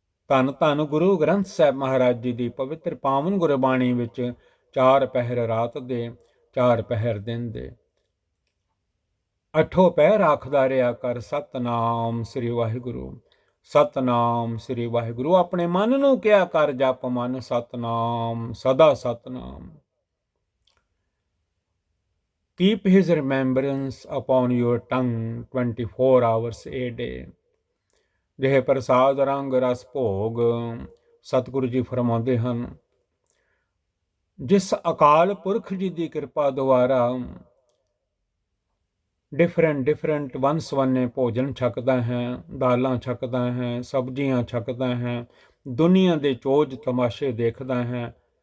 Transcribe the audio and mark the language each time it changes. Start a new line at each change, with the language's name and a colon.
Punjabi: ਧੰਨ ਧੰਨ ਗੁਰੂ ਗ੍ਰੰਥ ਸਾਹਿਬ ਮਹਾਰਾਜ ਜੀ ਦੀ ਪਵਿੱਤਰ ਪਾਵਨ ਗੁਰਬਾਣੀ ਵਿੱਚ 4 ਪਹਿਰ ਰਾਤ ਦੇ, 4 ਪਹਿਰ ਦਿਨ ਦੇ। 8 ਪਹਿਰ ਆਖਦਾ ਰਿਹਾ ਕਰ ਸਤਨਾਮ ਸ੍ਰੀ ਵਾਹਿਗੁਰੂ, ਸਤਨਾਮ ਸ੍ਰੀ ਵਾਹਿਗੁਰੂ। ਆਪਣੇ ਮਨ ਨੂੰ ਕਿਹਾ ਕਰ, ਜਪ ਮਨ ਸਤਨਾਮ, ਸਦਾ Satnam.
English: Keep his remembrance upon your tongue 24 hours a day।
Punjabi: ਜਿਹ ਪ੍ਰਸਾਦ ਰੰਗ ਰਸ ਭੋਗ। ਸਤਿਗੁਰੂ ਜੀ ਫਰਮਾਉਂਦੇ ਹਨ, ਜਿਸ ਅਕਾਲ ਪੁਰਖ ਜੀ ਦੀ ਕਿਰਪਾ ਦੁਆਰਾ ਡਿਫਰੈਂਟ ਵੰਨ-ਸਵੰਨੇ ਭੋਜਨ ਛਕਦਾ ਹੈ, ਦਾਲਾਂ ਛਕਦਾ ਹੈ, ਸਬਜ਼ੀਆਂ ਛਕਦਾ ਹੈ, ਦੁਨੀਆ ਦੇ ਚੋਜ ਤਮਾਸ਼ੇ ਦੇਖਦਾ ਹੈ।